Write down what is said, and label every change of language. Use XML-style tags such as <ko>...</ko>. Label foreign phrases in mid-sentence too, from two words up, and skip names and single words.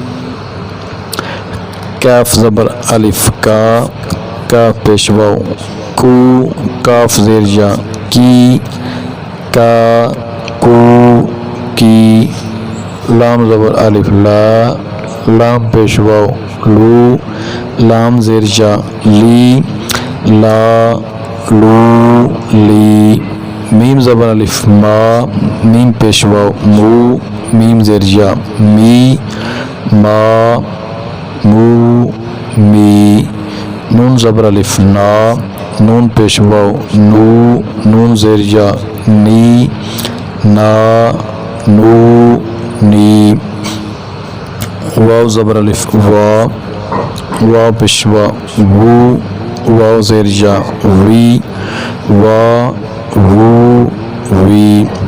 <ur>کاف زبر الف کا، کاف پیش واو کو، کاف زیر جا کی، کا کو کی، لام زبر الف لا، لام پیش واو لو، لام زیر جا لی، لا لو لی، میم زبر الف ما، میم پیش واو مو، میم زیر جا می، ما مو می، نون زبر الف نا، نون پیش واو نو، نون زیر جا نی، نا نو نی، واو زبر الف وا، واو پیش واو وو، واو زیر جا وی، وا وو وی،</ur>